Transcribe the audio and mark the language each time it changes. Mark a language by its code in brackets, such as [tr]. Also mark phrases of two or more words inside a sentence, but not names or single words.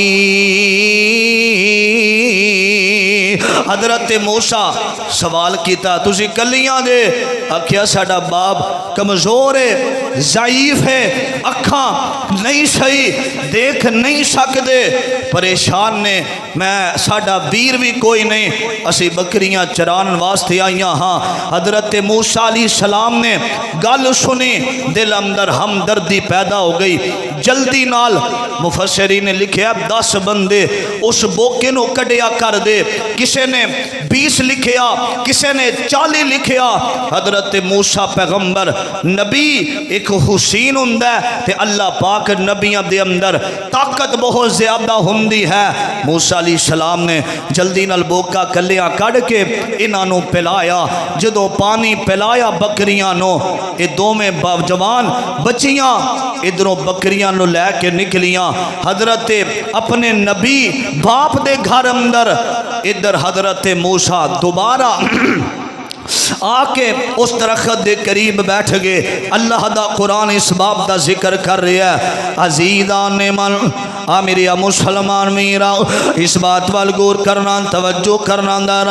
[pa] حضرت موسیٰ سوال کیتا تسی کلیاں دے؟ آکھیا ساڈا باپ کمزور ہے، ضعیف ہے، اکھاں نہیں صحیح دیکھ نہیں سکدے، پریشان نے، میں ساڈا ویر بھی کوئی نہیں، اسی بکریاں چران واسطے آئیاں ہاں۔ حضرت موسیٰ [ar] علیہ السلام [pa] نے گل سنی، دل اندر ہمدردی پیدا ہو گئی، جلدی نال مفسرین نے لکھیا 10 بندے اس بوکے نو کڈیا کر دے، کسے نے 20 لکھیا، کسے نے 40 لکھیا۔ حضرت موسیٰ پیغمبر نبی ایک حسین ہوندا ہے تے اللہ پاک نبیاں دے اندر طاقت بہت زیادہ ہوندی ہے۔ موسیٰ [ar] علیہ السلام [pa] نے جلدی نال بوکا کلیاں کڈ کے انہاں نو پلایا، جدوں پانی پلایا بکریاں نو، اے دوویں جوان بچیاں ادھروں بکریاں نو لے کے نکلیاں حضرت اپنے نبی باپ دے گھر اندر، ادھر حضرت موسیٰ دوبارہ آکے اس درخت دے قریب بیٹھ گئے۔ اللہ دا قرآن اس باب دا ذکر کر رہا ہے، [fa] عزیزان من [pa] میری مسلمان میرا اس بات وال غور کرنا توجہ کرنا دارا۔